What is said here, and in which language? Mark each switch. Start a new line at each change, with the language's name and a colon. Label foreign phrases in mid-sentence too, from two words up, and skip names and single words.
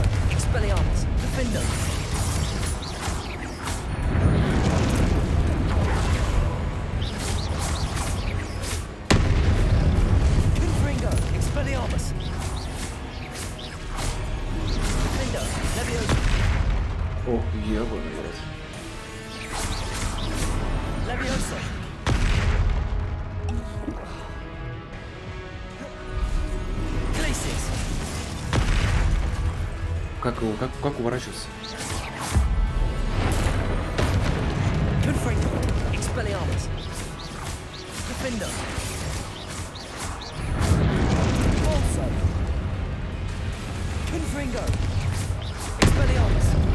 Latin: Expelliarmus. Defendo. Confringo. Expelliarmus. Defendo. Leviosa.
Russian: Ох, ебаный в рот.
Latin: Leviosa. Glacius.
Russian: Как его, как уворачиваться?
Latin: Confringo. Expelliarmus. Defendo. Also. Confringo. Expelliarmus.